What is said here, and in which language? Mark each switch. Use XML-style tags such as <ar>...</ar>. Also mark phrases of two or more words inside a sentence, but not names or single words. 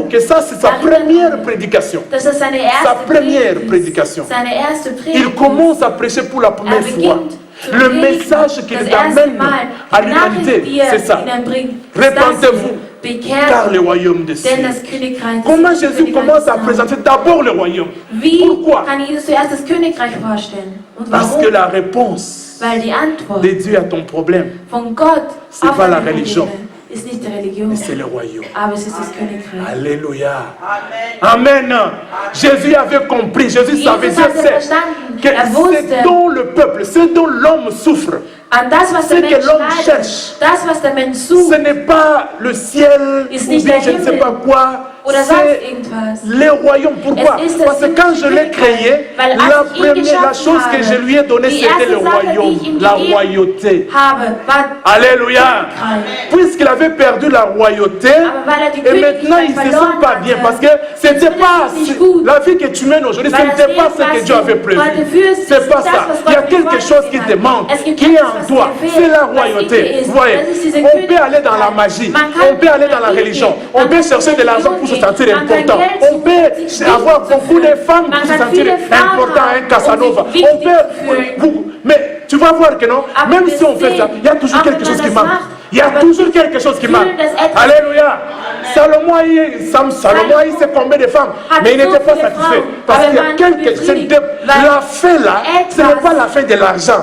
<de>gesagt?</de> <fr>que ça, c'est sa première prédication.</fr> <de>Das ist seine</de> <fr>Sa</fr> <de>erste</de> <fr>première</fr> <de>Predigt.</de> <fr>prédication.</fr> <de>Seine erste</de> <fr>Il</fr> <de>Predigt.</de> <fr>commence à prêcher pour la première fois.</fr> <de>beginnt zu</de> <fr>Le</fr> <de>predigen.</de> <fr>message qu'il</fr> <de>Das erste</de> <fr>amène</fr> <de>Mal.</de> <fr>à</fr> <de>Die Nachricht,</de> <fr>l'humanité,</fr> <de>die er</de> <fr>c'est ça.</fr> <de>ihnen bringt, ist das</de> <fr>Répentez-vous,</fr> <de>hier.</de> <fr>car</fr> <de>Bekehrt</de> <fr>le royaume des cieux.</fr> <de>denn das Königreich</de> <fr>Comment des Jésus commence à présenter d'abord le royaume?</fr> <de>Wie</de> <fr>Pourquoi?</fr> <de>kann Jesus zuerst das Königreich vorstellen? Und</de> <fr>Parce</fr> <de>warum?</de> <fr>que la réponse</fr> <de>Weil die Antwort</de> <fr>de Dieu à ton problème,</fr> <de>von Gott</de> <fr>c'est</fr> <de>auf</de> <fr>pas la</fr> <de>deine</de> <fr>religion.</fr> <de>Probleme ist nicht die Religion,</de> <fr>c'est le royaume.</fr> <de>aber es ist das Königreich.</de> <fr>Alléluia. Amen. Jésus avait compris, Jésus savait,</fr> <de>Jesus</de> <fr>Dieu</fr> <de>hatte</de> <fr>sait</fr> <de>verstanden,</de> <fr>que</fr> <de>er wusste,</de> <fr>ce dont le peuple, ce dont l'homme souffre,</fr> <de>an das, was</de> <fr>ce</fr> <de>der</de> <fr>que</fr> <de>Mensch</de> <fr>l'homme</fr> <de>leidet,</de> <fr>cherche,</fr> <de>das, was der Mensch</de> <fr>ce</fr> <de>sucht,</de> <fr>n'est pas le ciel</fr> <de>Ist</de> <fr>ou</fr> <de>nicht</de> <fr>bien</fr> <de>der</de> <fr>je ne sais</fr> <de>Himmel</de> <fr>pas quoi,</fr> <de>oder sonst</de> <fr>c'est</fr> <de>irgendwas.</de> <fr>le royaume. Pourquoi?</fr> <de>Es ist das</de> <fr>Parce que quand je l'ai créé,</fr> <de>Weil als</de> <fr>la</fr> <de>ich ihn</de> <fr>première</fr> <de>geschaffen</de> <fr>chose que</fr> <de>habe,</de> <fr>je lui ai donnée,</fr> <de>die</de> <fr>c'était le</fr> <de>erste Sache, die</de> <fr>royaume,</fr> <de>ich ihm</de> <fr>la</fr> <de>gegeben</de> <fr>royauté.</fr> <de>habe, war</de> <fr>Alléluia.</fr> <de>Königreich.</de> <fr>Puisqu'il avait perdu la royauté,</fr> <de>Aber weil er die</de> <fr>et maintenant il</fr> <de>Königlichkeit</de> <fr>ne se sent</fr> <de>verloren</de> <fr>pas bien</fr> <de>hatte,</de> <fr>parce que c'était pas</fr> <de>nicht gut.</de> <fr>la vie que tu mènes aujourd'hui, ce</fr> <de>Weil</de> <fr>n'était</fr> <de>das</de> <fr>pas</fr> <de>Leben,</de> <fr>ce que</fr> <de>was</de> <fr>Dieu</fr> <de>du</de> <fr>avait prévu.</fr> <de>heute führst,</de> <fr>C'est</fr> <de>ist</de> <fr>pas</fr> <de>das,</de> <fr>ça.</fr> <de>was</de> <fr>Il y a</fr> <de>Gott</de> <fr>quelque</fr> <de>dir</de> <fr>chose qui</fr> <de>vorgesehen</de> <fr>te</fr> <de>hat.</de> <fr>manque,</fr> <de>Es gibt</de> <fr>qui est</fr> <de>etwas,</de> <fr>en</fr> <de>was</de> <fr>toi.</fr> <de>dir fehlt,</de> <fr>C'est la</fr> <de>was in dir</de> <fr>royauté.</fr> <de>ist.</de> <fr>Vous voyez,</fr> <de>Das ist diese</de> <fr>on peut aller dans la</fr> <de>Königlichkeit.</de> <fr>magie,</fr> <de>Man kann</de> <fr>on peut aller dans la</fr> <de>in die</de> <fr>religion,</fr> <de>gehen.</de> <fr>on</fr> <de>Man</de> <fr>peut</fr> <de>kann</de> <fr>chercher de</fr> <de>in die</de> <fr>l'argent pour se</fr> <de>Religion</de> <fr>sentir</fr> <de>gehen. Man kann</de> <fr>important.</fr> <de>Geld</de> <fr>On</fr> <de>suchen,</de> <fr>peut</fr> <de>sich</de> <fr>avoir</fr> <de>wichtig zu</de> <fr>beaucoup de</fr> <de>fühlen.</de> <fr>femmes</fr> <de>Man</de> <fr>pour se</fr> <de>kann</de> <fr>sentir</fr> <de>viele Frauen</de> <fr>important,</fr> <de>haben,</de> <fr>un Casanova.</fr> <de>um sich</de> <fr>On</fr> <de>wichtig zu fühlen.</de> <fr>peut, mais tu vas voir que non, même si on fait ça, il y a toujours quelque chose qui manque. Il y a toujours quelque chose qui manque. Alléluia. Salomon a eu c'est combien de femmes, mais il n'était pas satisfait. Parce qu'il y a quelque chose. La fin là, ce n'est pas la fin de l'argent.</fr>